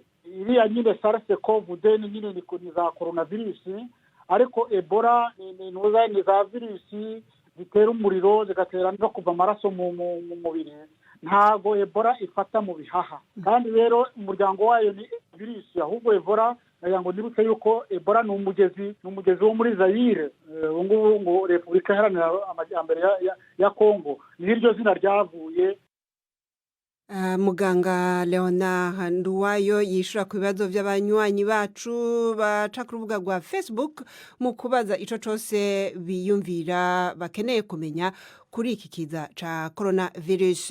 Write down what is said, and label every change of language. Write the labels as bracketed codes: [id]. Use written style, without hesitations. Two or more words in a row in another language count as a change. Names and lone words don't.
[rw] Iriya nyine SARS-CoV-2 nyine ni za coronavirus, ariko Ebola ni za virusi zitera umuriro zigatera no kuva amaraso mu mubiri. Ntabwo Ebola ifata mu bihaha, kandi rero umuryango wayo ni virusi. Ahubwo Ebola ngo nibutse yuko Ebola ni umugezi wo muri Zaire, ngubu ngo Repubulika Iharanira Amajyambere ya Kongo, ni iryo zina ryavuye. [rn] Muganga Leonard Wayo yishura ku bibazo by'abanywanyi bacu baca ku rubuga rwa Facebook mu kubaza ico cose biyumvira bakeneye kumenya kuri iki kiza ca coronavirus.